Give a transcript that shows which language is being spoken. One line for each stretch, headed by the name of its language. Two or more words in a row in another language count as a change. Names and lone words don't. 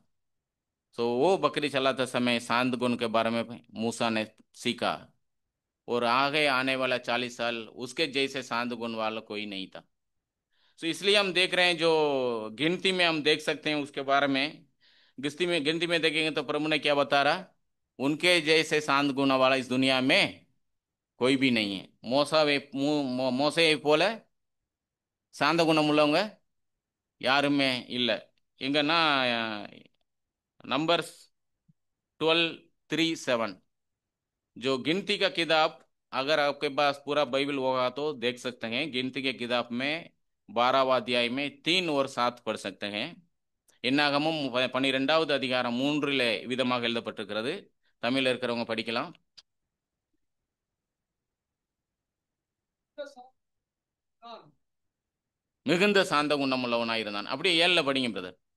Hindi: तो वो बकरी चलाते समय शांत गुण के बारे में मूसा ने सीखा और आगे आने वाला 40 साल उसके जैसे शांत गुण वाला कोई नहीं था. तो इसलिए हम देख रहे हैं जो गिनती में हम देख सकते हैं उसके बारे में गिनती में देखेंगे तो प्रभु ने क्या बता रहा? उनके जैसे शांत गुण वाला इस दुनिया में कोई भी नहीं है.
Tamil: மோசையை போல சாந்த குணம் உள்ளவங்க யாருமே இல்லை.
Hindi: எங்கன்னா नंबर्स 12:3-7, जो गिनती का किताब, अगर आपके पास पूरा बाइबल होगा तो देख सकते हैं. गिनती के किताब में 12वां अध्याय में 3 और 7 पढ़ सकते हैं.
Tamil: என்னாகமும் 12வது அதிகாரம் 3 விதமாக எழுதப்பட்டிருக்கிறது. தமிழ்ல இருக்கிறவங்க படிக்கலாம். நான் மிகுந்த சாந்த குணம் உள்ளவனாயிருந்தான். அப்படியே 7ல படிங்க பிரதர்.